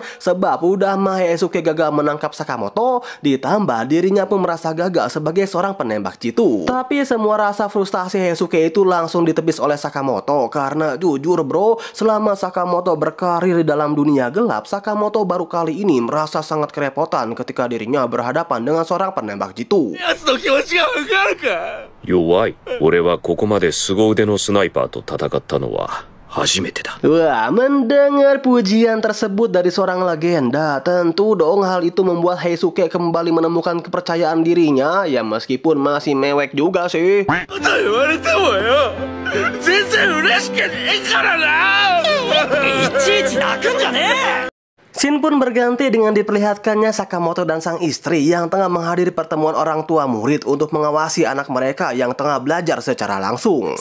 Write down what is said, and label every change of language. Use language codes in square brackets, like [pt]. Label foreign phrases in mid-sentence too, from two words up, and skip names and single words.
[id] Sebab udah mah Heisuke gagal menangkap Sakamoto, ditambah dirinya pun merasa gagal sebagai seorang penembak jitu. Tapi semua rasa frustasi Heisuke itu langsung ditepis oleh Sakamoto, karena jujur bro, selama Sakamoto berkarir di dalam dunia gelap, Sakamoto baru kali ini merasa sangat kerepotan ketika dirinya berhadapan dengan seorang penembak jitu. [ja] 弱い。俺はここまで凄腕のスナイパーと戦ったのは初めてだ。 [id] Wah, mendengar pujian tersebut dari seorang legenda, tentu dong hal itu membuat Heisuke kembali menemukan kepercayaan dirinya. Ya meskipun masih mewek juga sih. Shin pun berganti dengan diperlihatkannya Sakamoto dan sang istri yang tengah menghadiri pertemuan orang tua murid untuk mengawasi anak mereka yang tengah belajar secara langsung.